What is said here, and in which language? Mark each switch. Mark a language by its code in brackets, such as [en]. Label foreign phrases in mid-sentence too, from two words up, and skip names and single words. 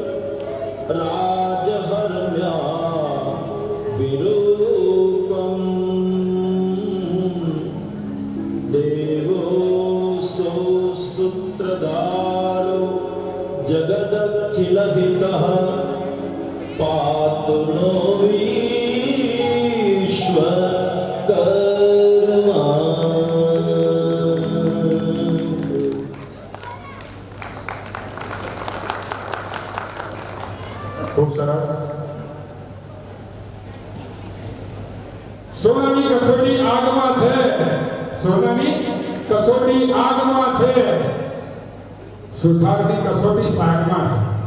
[sa] राजहर्म्या विरूपम् देवोऽसौ सूत्रधारो जगदखिलहितः पातु नो विश्वकर्मा. [gu] ખૂબ સરસ. સોનાની કસોટી આગમાં છે, સોનાની કસોટી આગમાં છે, સુથારની કસોટી શાકમાં છે.